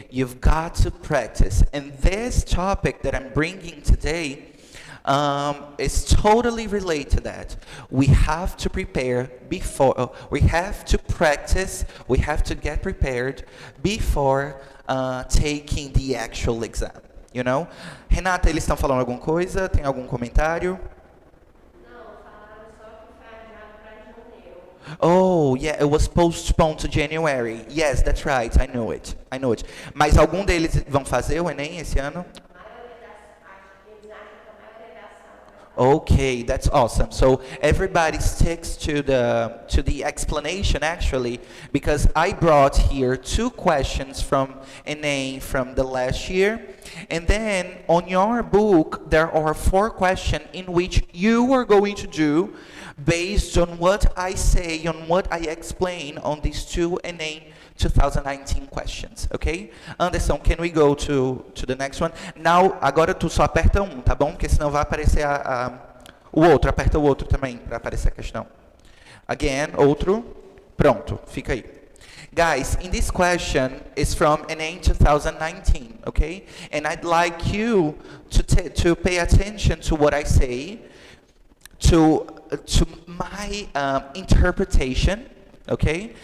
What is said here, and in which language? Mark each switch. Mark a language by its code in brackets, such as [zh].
[en] You've got to practice. And this topic that I'm bringing today is totally related to that. We have to prepare before, we have to practice, we have to get prepared before taking the actual exam, you know? [pt] Renata, eles estão falando alguma coisa? Tem algum comentário? Não, falaram só que foi adiado para janeiro. [en] Oh, yeah, it was postponed to January. Yes, that's right, I know it. [pt] Mas algum deles vão fazer o Enem esse ano? [en] Okay, that's awesome. So everybody sticks to the explanation actually, because I brought here 2 questions from Enem from the last year, and then on your book there are 4 questions in which you are going to do based on what I say, on what I explain on these 2 Enem 2019 questions, okay? Anderson, can we go to the next one? [pt] Now, agora tu só aperta um, tá bom? Porque senão vai aparecer o outro. Aperta o outro também para aparecer a questão. Again, outro. Pronto, fica aí. [en] Guys, in this question is from Enem 2019, okay? And I'd like you to pay attention to what I say, to my interpretation, okay?